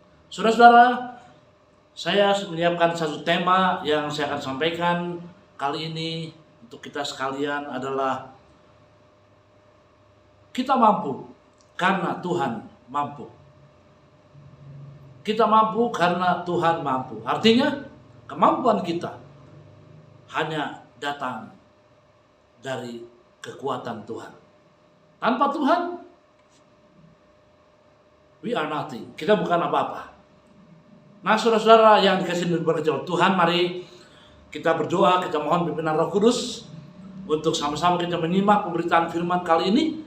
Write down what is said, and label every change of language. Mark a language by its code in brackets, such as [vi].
[id] Saudara-saudara, saya menyiapkan satu tema yang saya akan sampaikan kali ini untuk kita sekalian adalah kita mampu karena Tuhan mampu. Kita mampu karena Tuhan mampu. Artinya, kemampuan kita hanya datang dari kekuatan Tuhan. Tanpa Tuhan, [en] we are nothing. [id] Kita bukan apa-apa. Nah, saudara-saudara yang dikasihi dan diberkati Tuhan, mari kita berdoa, kita mohon pimpinan Roh Kudus untuk sama-sama kita menyimak pemberitaan firman kali ini.